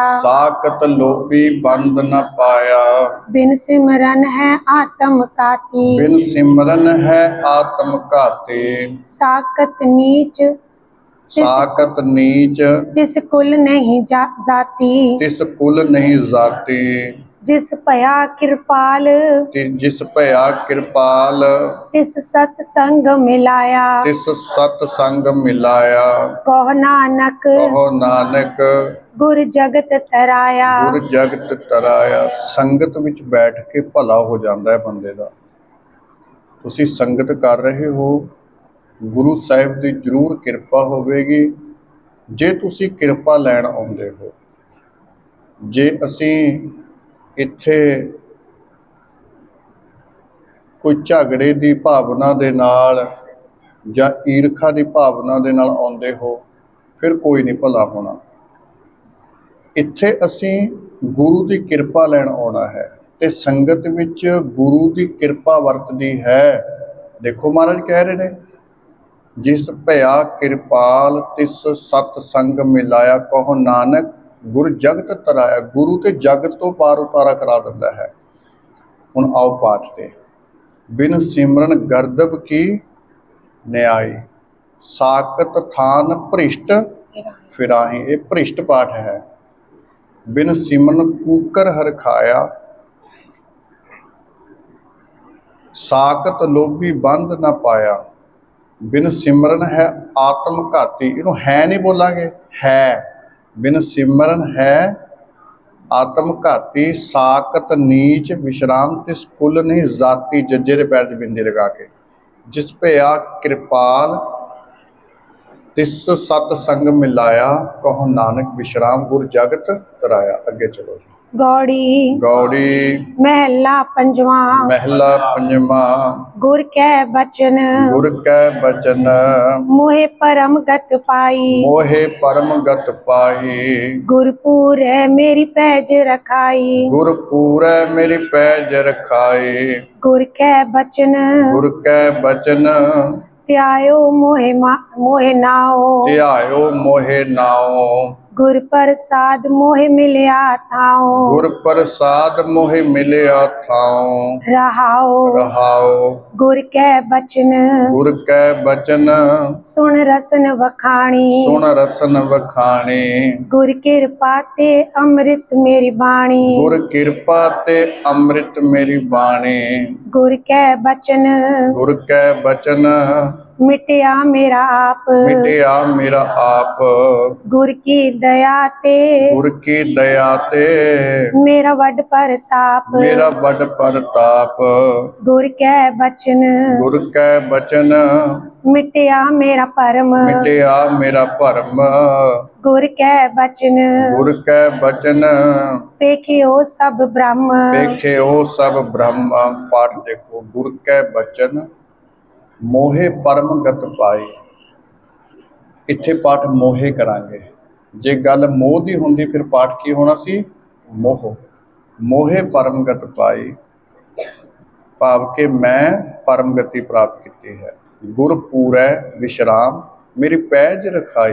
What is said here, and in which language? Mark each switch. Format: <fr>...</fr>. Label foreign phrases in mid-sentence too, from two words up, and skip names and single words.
<bra>साकत लोभी बंद न पाया। बिन सिमरन है आत्म काती। बिन सिमरन है आत्म घाती। साकत नीच साकत नीच तिस कुल नहीं जाती। तिस कुल नहीं जाती। जिस भया कृपाल जिस भया कृपाल। तिस सतसंग मिलाया। तिस सतसंग मिलाया। कहो नानक कहो नानक गुर जगत तराया। गुर जगत तराया।</bra> <pa>ਸੰਗਤ ਵਿਚ ਬੈਠ ਕੇ ਭਲਾ ਹੋ ਜਾਤਾ ਹੈ ਬੰਦੇ ਦਾ। ਤੁਸੀ ਸੰਗਤ ਕਰ ਰਹੇ ਹੋ, ਗੁਰੂ ਸਾਹਿਬ ਕੀ ਜ਼ਰੂਰ ਕਿਰਪਾ ਹੋਵੇਗੀ। ਜੇ ਤੁਸੀ ਕਿਰਪਾ ਲੈਣ ਆਉਂਦੇ ਹੋ, ਜੇ ਅਸੀ ਇੱਥੇ ਕੋਈ ਝਗੜੇ ਕੀ ਭਾਵਨਾ ਦੇ ਨਾਲ ਜਾਂ ਈਰਖਾ ਕੀ ਭਾਵਨਾ ਦੇ ਨਾਲ ਆਉਂਦੇ ਹੋ, ਫਿਰ ਕੋਈ ਨਹੀਂ ਭਲਾ ਹੋਣਾ। ਇੱਥੇ ਅਸੀ ਗੁਰੂ ਕੀ ਕਿਰਪਾ ਲੈਣ ਆਉਣਾ ਹੈ, ਤੇ ਸੰਗਤ ਵਿਚ ਗੁਰੂ ਕੀ ਕਿਰਪਾ ਵਰਤਦੀ ਹੈ। ਦੇਖੋ ਮਹਾਰਾਜ ਕਹਿ ਰਹੇ ਨੇ,</pa> <bra>जिस भया कृपाल तिस सतसंग मिलाया, कहो नानक गुर जगत तराया।</bra> <pa>ਗੁਰੂ ਤੇ ਜਗਤ ਤੋ ਪਾਰ ਉਤਾਰਾ ਕਰਾ ਦਿੰਦਾ ਹੈ। ਹੁਣ ਆਓ ਪਾਠ ਤੇ।</pa> <bra>बिन सिमरन गर्दभ की न्याय, साकत थान भ्रिष्ट फिराही।</bra> <pa>ਯੇ ਭ੍ਰਿਸ਼ਟ ਪਾਠ ਹੈ।</pa> <bra>बिन सिमरन कूकर हर खाया, साकत लोभी बंद न पाया। बिन सिमरन है आत्म घाती।</bra> <pa>ਇਨੂੰ ਹੈ ਨਹੀਂ ਬੋਲਾਂਗੇ, ਹੈ।</pa> <bra>बिन सिमरन है आत्म घाती। साकत नीच विश्राम तिस कुल नहीं जाती।</bra> <pa>ਜੱਜੇ ਦੇ ਪੈਰ ਚ ਬਿੰਦੀ ਲਗਾ ਕੇ।</pa> <bra>जिस भया कृपाल तिस सतसंग मिलाया, कहो नानक विश्राम गुर जगत तराया।</bra> <pa>ਅੱਗੇ ਚਲੋ ਜੀ।</pa> <bra>गौड़ी गौड़ी महला पंजवा। महला पंजवा। गुर कै बचन गुर कै बचन मोहे परम गत पाई। मोहे परम गत पाई। गुरपुर है मेरी पैज रखाई। गुरपुर है मेरी पैज रखाई। गुर कै बचन गुर कै बचन त्यायो मोहे नाओ। त्यायो मोहे नाओ। गुर प्रसाद मोहे मिलिया थाओ। गुर प्रसाद मोहे मिलिया थाओ। रहाओ रहाओ। गुर कै बचन गुर कै बचन सुन रसन वखाणी। सुन रसन वखाणी। गुर कृपा ते अमृत मेरी बाणी। गुर कृपा ते अमृत मेरी बाणी। गुर कै बचन गुर कै बचन मिटया मेरा आप, मिटया मेरा आप। गुर की दया ते गुर की दया ते मेरा वड परताप, मेरा बड़ परताप। गुर कै बचन गुर कै बचन मिटया मेरा परम, मिटया मेरा भरम। गुर कै बचन गुर कै बचन पेखियो सब ब्रह्म। ਵੇਖਿਓ सब ब्रह्म।</bra> <pa>ਪਾਠ ਦੇਖੋ।</pa> <bra>गुर कै बचन मोहे परम गत पाए।</bra> <pa>ਇੱਥੇ ਪਾਠ ਮੋਹੇ ਕਰਾਂਗੇ। ਜੇ ਗੱਲ ਮੋਹ ਦੀ ਹੁੰਦੀ ਫਿਰ ਪਾਠ ਕੀ ਹੋਣਾ ਸੀ? ਮੋਹ।</pa> <bra>मोहे परम गत पाई,</bra> <pa>ਭਾਵ ਕਿ ਮੈਂ ਪਰਮ ਗਤੀ ਪ੍ਰਾਪਤ ਕੀਤੀ ਹੈ।</pa> <bra>गुर पूरै विश्राम मेरी पैज रखाई।</bra>